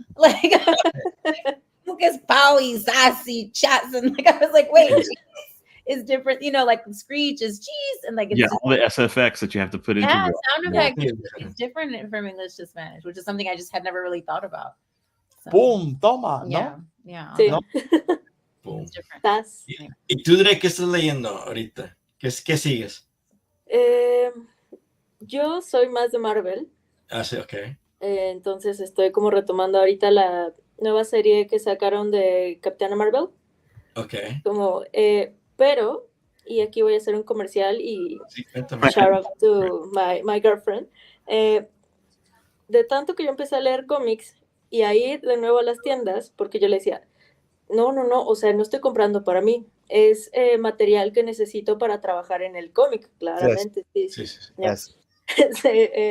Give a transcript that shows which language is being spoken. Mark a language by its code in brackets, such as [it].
[en] Like, es Pow y sassy chats, and like I was like, wait, is different, like screech is cheese, and like it's all the SFX that you have to put into sound effects. It's different from English to Spanish, which is something I just had never really thought about. So, [es] boom, toma, [en] yeah, [es] ¿no? [en] yeah. [es] Sí. No. Boom. [en] It's different. [es] ¿Y tú, Dre, qué estás leyendo ahorita? ¿Qué sigues? Yo soy más de Marvel. Ah, sí, ok. Entonces estoy como retomando ahorita la nueva serie que sacaron de Capitana Marvel. Ok. Pero, y aquí voy a hacer un comercial y sí, [en] shout out to my girlfriend. [es] De tanto que yo empecé a leer cómics y a ir de nuevo a las tiendas, porque yo le decía, no, o sea, no estoy comprando para mí, es material que necesito para trabajar en el cómic, claramente. [en] Yes. [es] Sí.